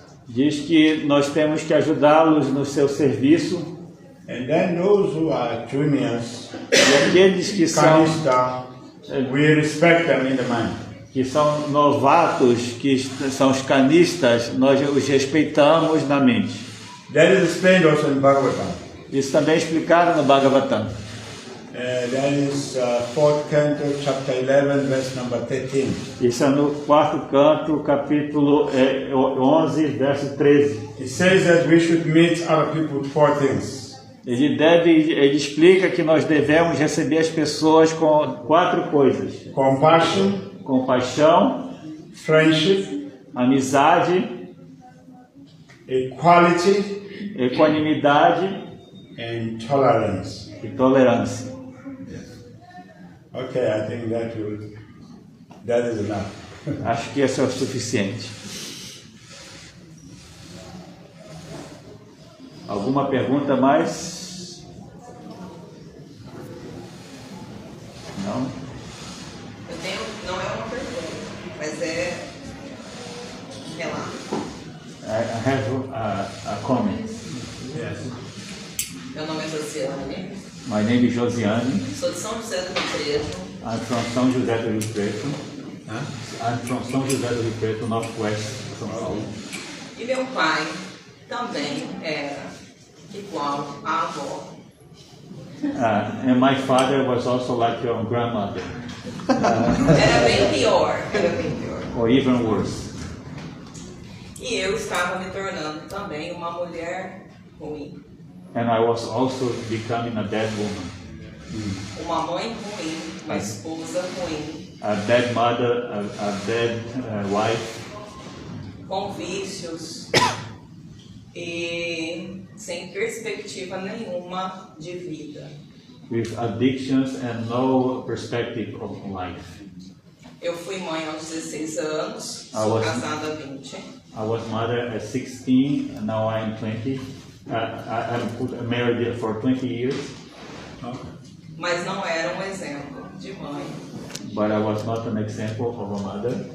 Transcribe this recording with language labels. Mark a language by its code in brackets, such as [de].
[pt] diz que nós temos que ajudá-los no seu serviço. [en] And then those who are juniors, [pt] E aqueles que são [en] Kanishta, we respect them in the mind. [pt] novatos, que são os canistas, nós os respeitamos na mente. [en] That is explained also in Bhagavatam. [pt] Isso também é explicado no Bhagavatam. [en] That is 4th canto, chapter 11, verse number 13. [pt] Isso é no 4º canto, capítulo 11, verso 13. [en] It says that we should meet other people with 4 things. [pt] Ele explica que nós devemos receber as pessoas com 4 coisas: [en] Compassion, [pt] compaixão, [en] friendship, [pt] amizade, [en] equality, [pt] equanimidade [en] and tolerance. [pt] e tolerância. [en] Okay, I think that is enough. [pt] Acho que isso é o suficiente. Alguma pergunta mais? Não? Eu tenho, não é uma pergunta, mas é um relato. [en] I have a comment. Yes. [pt] Meu nome é Josiane, [en] My name is Josiane. [pt] sou de São José do Rio Preto. [en] I'm from São José do Rio Preto. Huh? I'm from São José do Rio Preto, Northwest, São Paulo. [pt] E meu pai também era igual à avó. [en] And my father was also like your grandmother, [pt] Era bem pior, [en] or even worse. [pt] E eu estava me tornando também uma mulher ruim. [en] And I was also becoming a bad woman, [pt] Uma mãe ruim, uma esposa ruim, [en] a bad mother, a bad wife, [pt] com vícios e sem perspectiva nenhuma de vida. [en] with addictions and no perspective of life. [pt] Eu fui mãe aos 16 anos, Ah, sou você- casada há 20. [en] I was mother at 16, and now I'm 20. I'm married for 20 years, [pt] Mas não era um exemplo de mãe, [en] but I was not an example of a mother